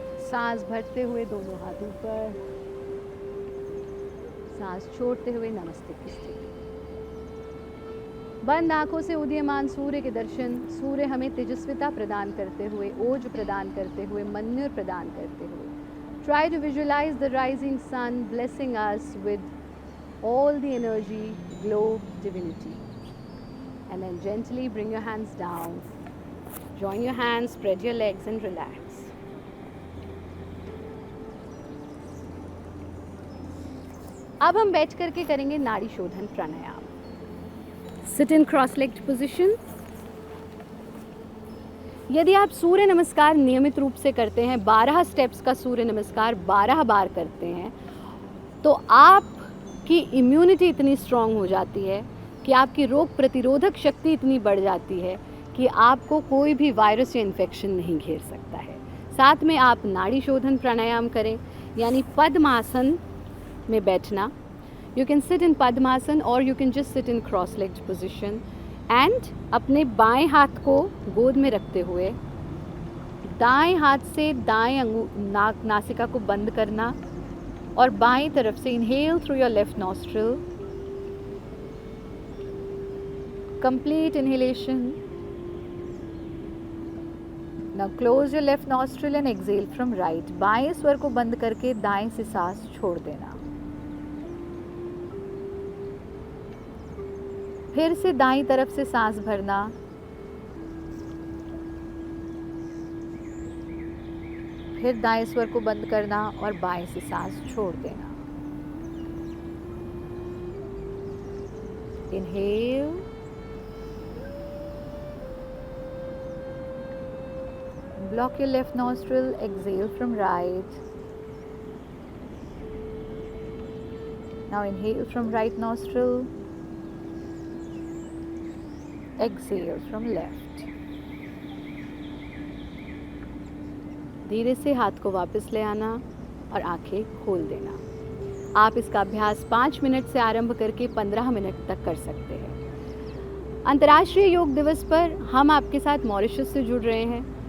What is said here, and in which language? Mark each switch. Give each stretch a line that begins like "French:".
Hindi: सांस भरते हुए दोनों हाथ ऊपर, सांस छोड़ते हुए नमस्ते की स्थिति। बंद आंखों से उदीयमान सूर्य के दर्शन। सूर्य हमें तेजस्विता प्रदान करते हुए, ओज प्रदान करते हुए, मन्युर प्रदान करते हुए।
English: Try to visualize the rising sun blessing us with all the energy, glow, divinity. And then gently bring your hands down. Join your hands, spread your legs and relax.
Hindi: अब हम बैठ करके करेंगे नाड़ी शोधन प्राणायाम।
English: Sit in cross legged position.
Hindi: यदि आप सूर्य नमस्कार नियमित रूप से करते हैं, 12 स्टेप्स का सूर्य नमस्कार 12 बार करते हैं, तो आपकी इम्यूनिटी इतनी स्ट्रांग हो जाती है कि आपकी रोग प्रतिरोधक शक्ति इतनी बढ़ जाती है कि आपको कोई भी वायरस या इन्फेक्शन नहीं घेर सकता है। साथ में आप नाड़ी शोधन प्राणायाम करें, यानी पद्मासन में बैठना।
English: you can sit in Padmasana और you can just sit in cross legged position and
Hindi: अपने बाएं हाथ को गोद में रखते हुए दाएं हाथ से दाएं नासिका को बंद करना और बाएं तरफ से
English: Inhale through your left nostril, complete inhalation. Now close your left nostril and exhale from right.
Hindi: बाएं स्वर को बंद करके दाएं से सांस छोड़ देना। फिर से दाईं तरफ से सांस भरना, फिर दाएं स्वर को बंद करना और बाएं से सांस छोड़ देना।
English: Inhale, block your left nostril, exhale from right. Now inhale from right nostril, exhale from left.
Hindi: धीरे से हाथ को वापस ले आना और आंखें खोल देना। आप इसका अभ्यास 5 मिनट से आरंभ करके 15 मिनट तक कर सकते हैं। अंतर्राष्ट्रीय योग दिवस पर हम आपके साथ मॉरिशस से जुड़ रहे हैं।